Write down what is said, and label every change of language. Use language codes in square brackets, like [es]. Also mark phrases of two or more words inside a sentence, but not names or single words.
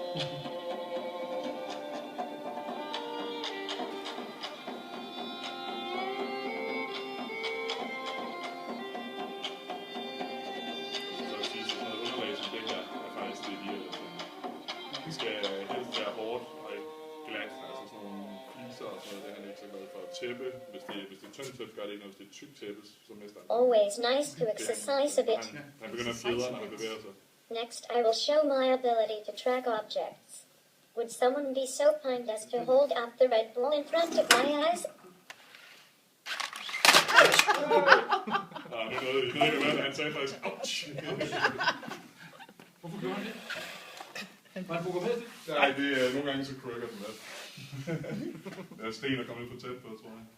[da] Så vil sige, sådan noget underlag som det her, er faktisk det ideelle. Det skal helst være hårdt og ikke glat, altså sådan nogle fliser og sådan noget, det er han ikke så glad for. Tæppe, hvis det er tyndt tæppe, gør det ikke noget, hvis det er tykt tæppe, så mister han. [en] Always nice to exercise a bit. [da] Han begynder at fjedre, når han bevæger sig. [en] Next, I will show my ability to track objects. Would someone be so kind as to hold up the red ball in front of my eyes? [da] Nej, nu nåede jeg ikke, hvad han sagde faktisk. Ouch! Hvorfor gjorde han det? Var han programmeret det? Nej, det er nogle gange så cracker den lidt. Der er sten, der kommer lidt for tæt på, tror jeg.